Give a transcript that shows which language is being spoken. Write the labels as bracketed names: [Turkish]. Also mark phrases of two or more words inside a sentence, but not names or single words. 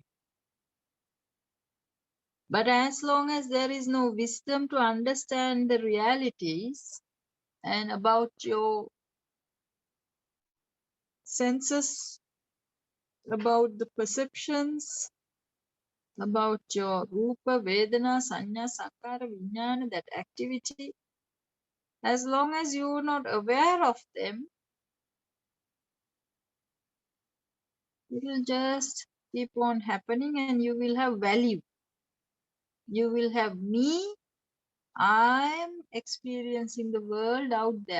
[English] But as long as there is no wisdom to understand the realities and about your senses, about the perceptions, about your [Pali] rupa, vedana, sanya, sankara, vijnana, [English] that activity, as long as you are not aware of them, it will just keep on happening and you will have value. You will have me, I am experiencing the world out there.